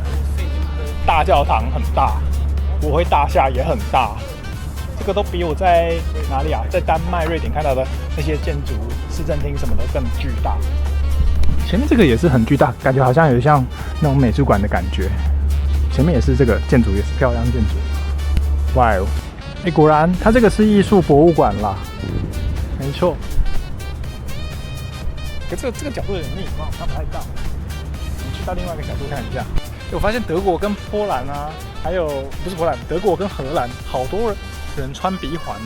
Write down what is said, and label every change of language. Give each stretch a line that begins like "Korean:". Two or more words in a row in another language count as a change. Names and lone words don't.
Chinese: 大教堂很大，國會大廈也很大，這個都比我在哪裡啊？在丹麥、瑞典看到的那些建築、市政廳什麼的更巨大。前面這個也是很巨大，感覺好像有像那種美術館的感覺。前面也是這個建築，也是漂亮建築。哇哦！果然，它這個是藝術博物館啦，沒錯。可這個角度有點密，我看不太到。我們去到另外一個角度看一下。我發現德國跟波蘭啊，還有不是波蘭，德國跟荷蘭，好多人穿鼻環哦。